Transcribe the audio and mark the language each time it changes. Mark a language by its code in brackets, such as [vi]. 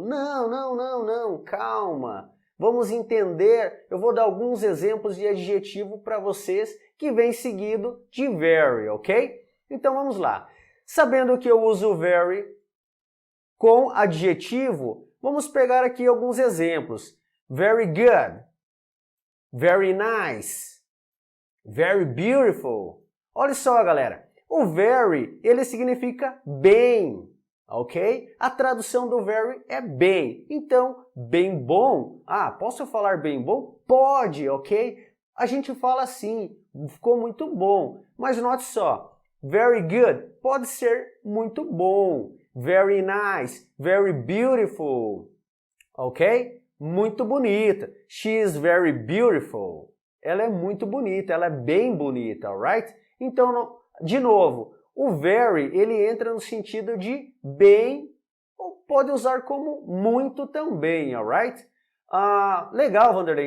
[pt] Não, calma. Vamos entender, eu vou dar alguns exemplos de adjetivo para vocês que vem seguido de very, ok? Então vamos lá. Sabendo que eu uso very com adjetivo, vamos pegar aqui alguns exemplos. [en] Very good, very nice, very beautiful. [pt] Olha só, galera, o very, ele significa bem, ok? A tradução do very é bem. Então, bem bom. Ah, posso falar bem bom? Pode, ok? A gente fala assim, ficou muito bom. Mas note só, [en] very good [pt] pode ser muito bom. [en] Very nice, very beautiful, ok? [pt] Muito bonita. [en] She is very beautiful. [pt] Ela é muito bonita, ela é bem bonita, alright? Então, de novo, o very, ele entra no sentido de bem, ou pode usar como muito também, alright? Legal, Vanderlei.